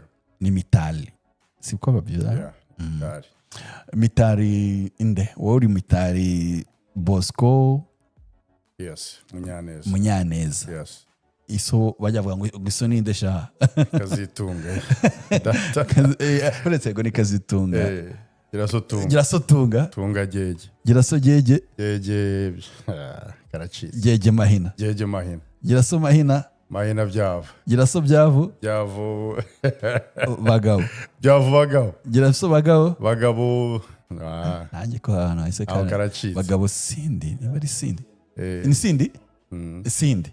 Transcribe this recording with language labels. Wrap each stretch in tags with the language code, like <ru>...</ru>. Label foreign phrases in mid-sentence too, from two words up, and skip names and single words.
<rw>Ni Mitali. Siko babyuza?</rw> <en>Yeah, Mitali.</en> <rw>Mitali inde, wowe uri Mitali Bosco?</rw> <en>Yes, Munyaneza.</en> <rw>Munyaneza.</rw> <en>Yes.</en> <rw>Iso bajya bavuga ngo iso ninde sha? Kazitunga. Uretse ngo ni Kazitunga. Girasotunga. Tunga jeje. Giraso jeje. Jeje karacitse. Jeje mahina. Jeje mahina. Giraso mahina. Mahina byavu. Giraso byavu. Byavu. Bagabo. Byavu bagabo. Giraso bagabo. Bagabo. Nanjye ko hano hise karacitse. Bagabo Sindi, niba ari Sindi. Ni Sindi? Sindi.</rw>